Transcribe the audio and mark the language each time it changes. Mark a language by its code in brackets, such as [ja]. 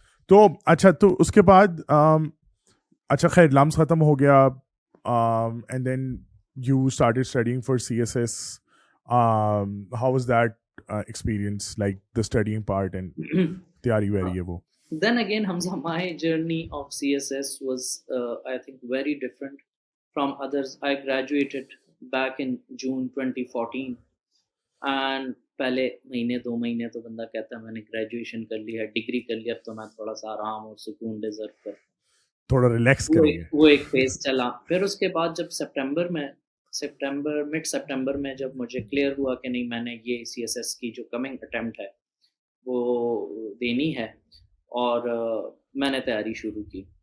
[ur] تو اچھا, تو اس کے بعد اچھا خیر لمس ختم ہو گیا, [en] And then you started studying for CSS. How was that experience, like the studying part and [ur] تیاری ویری ہے وہ. [en] Then again, Hamza, my journey of CSS was, I think, very different from others. I graduated back in June 2014, and [ur] پہلے مہینے 2 مہینے تو بندہ کہتا ہے میں نے گریجویشن کر لی ہے, ڈگری کر لی, اب تو میں تھوڑا سا آرام اور سکون ڈیزرو کر, تھوڑا ریلیکس کریں گے. وہ ایک فیز چلا. پھر اس کے بعد جب مڈ سپٹمبر میں جب مجھے کلیئر ہوا کہ نہیں میں نے یہ CSS کی جو کمنگ اٹیمپٹ ہے وہ دینی ہے, اور میں نے تیاری شروع کی.